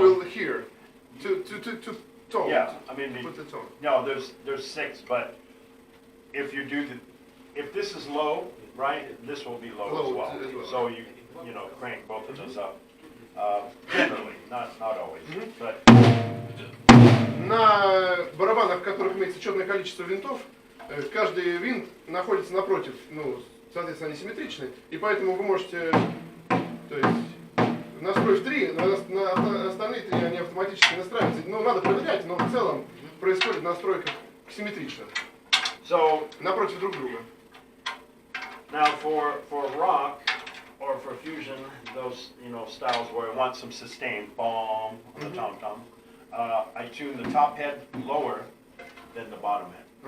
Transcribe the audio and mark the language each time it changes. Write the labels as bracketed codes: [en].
[en] will here, to tone. Yeah, I mean, Put the tone. no, there's 6, but if you do if this is low, right, this will be low as well. So you crank both of those up. Generally, not always, but. [ru] На барабанах, в которых имеется четное количество винтов, каждый винт находится напротив, ну, соответственно, они симметричны, и поэтому вы можете, то есть, настроив 3, на остальные 3 они автоматически настраиваются. Ну, надо проверять, но в целом происходит настройка симметрично, напротив друг друга. [en] Now for rock or for fusion, those styles where I want some sustain, bomb on the tom tom, I tune the top head lower than the bottom head.